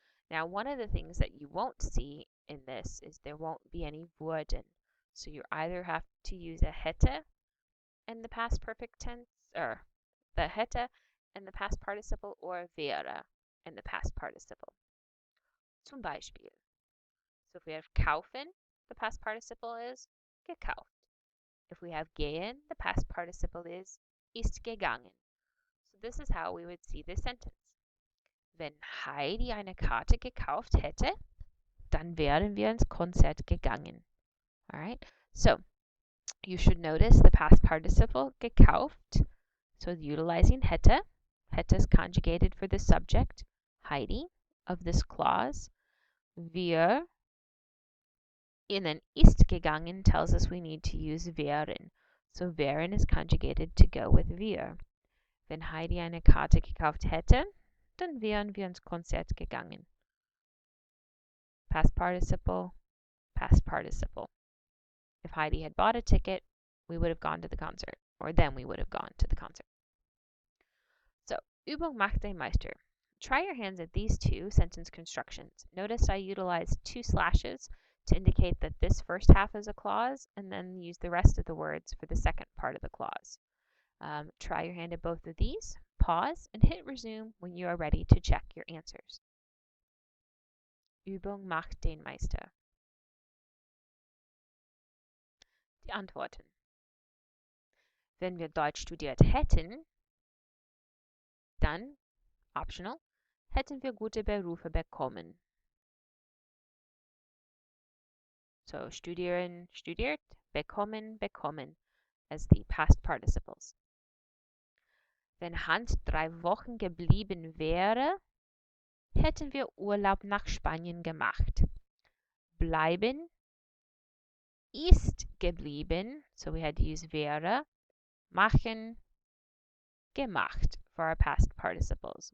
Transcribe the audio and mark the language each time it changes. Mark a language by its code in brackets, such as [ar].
[en] Now, one of the things that you won't see in this is there won't be any wurden. So you either have to use a hätte in the past perfect tense, or the hätte in the past participle, or wäre in the past participle. [de] Zum Beispiel. [en] So if we have kaufen, the past participle is gekauft. If we have gehen, the past participle is ist gegangen. So this is how we would see this sentence. [de] Wenn Heidi eine Karte gekauft hätte, dann wären wir ins Konzert gegangen. [en] All right? So you should notice the past participle gekauft. So utilizing hätte. Hätte is conjugated for the subject, Heidi, of this clause. Wir, and then ist gegangen tells us we need to use wären. So wären is conjugated to go with wir. [de] Wenn Heidi eine Karte gekauft hätte, dann wären wir ins Konzert gegangen. [en] Past participle, past participle. If Heidi had bought a ticket, we would have gone to the concert, or then we would have gone to the concert. [de] So, Übung macht den Meister. [en] Try your hands at these two sentence constructions. Notice I utilized two slashes to indicate that this first half is a clause, and then use the rest of the words for the second part of the clause. Try your hand at both of these, pause, and hit resume when you are ready to check your answers. [de] Übung macht den Meister. Die Antworten. Wenn wir Deutsch studiert hätten, dann, optional, hätten wir gute Berufe bekommen. So, studieren, studiert, bekommen, bekommen. [en] as the past participles. [de] Wenn Hans 3 Wochen geblieben wäre, hätten wir Urlaub nach Spanien gemacht. Bleiben ist geblieben, [en] so we had to use wäre. Machen, gemacht for our past participles.